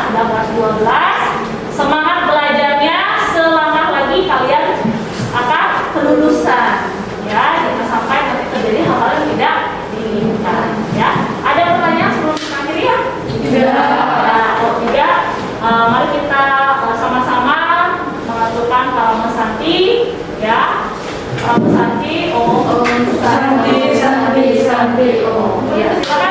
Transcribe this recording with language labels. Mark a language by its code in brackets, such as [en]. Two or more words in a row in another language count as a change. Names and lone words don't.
[id] Sudah kelas 12, semangat belajarnya, selangkah lagi kalian akan kelulusan, ya. Jangan sampai nanti terjadi hal-hal yang tidak diinginkan, ya. Ada pertanyaan sebelum kita akhiri ya? Tidak. Nah, kalau tidak, mari kita sama-sama mengaturkan [sa] Kalama Santi, [id] ya. [sa] Kalama Santi, Om Santi, Santi, Santi, Om. [id] Ya.